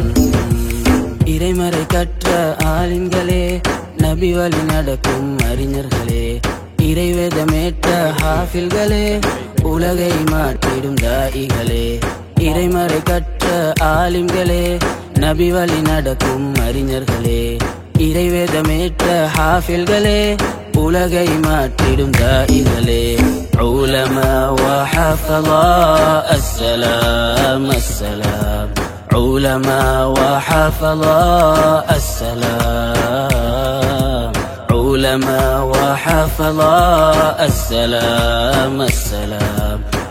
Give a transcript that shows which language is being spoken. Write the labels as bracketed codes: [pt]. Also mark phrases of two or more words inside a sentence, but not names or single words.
[ta] இறைமறை கற்ற ஆலிம்களே, நபி வழி நடக்கும் அறிஞர்களே, இறைவேதமேற்ற ஹாஃபில்களே, உலகை மாற்றிடும் தாயிகளே. இறைமறை கற்ற ஆலிம்களே, நபி வழி நடக்கும் அறிஞர்களே, இறைவேதமேற்ற ஹாஃபில்களே, உலகை மாற்றிடும் தாயிகளே. [ar] علماء وحفظاء السلام السلام. علماء وحفظاء السلام. علماء وحفظاء السلام السلام.